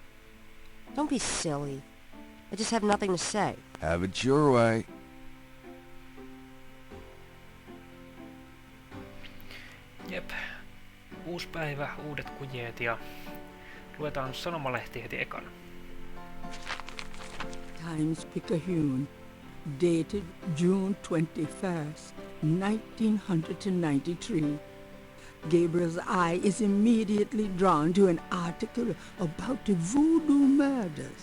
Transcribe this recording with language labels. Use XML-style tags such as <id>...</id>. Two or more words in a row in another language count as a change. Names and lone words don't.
<en>Don't be silly. I just have nothing to say. Have it your way.</en> <fi>Jep. Uusi päivä, uudet kujeet ja luetaan sanomalehti heti ekana.</fi> <en>Times-Picayune, dated June 21st, 1993. Gabriel's eye is immediately drawn to an article about the voodoo murders.</en>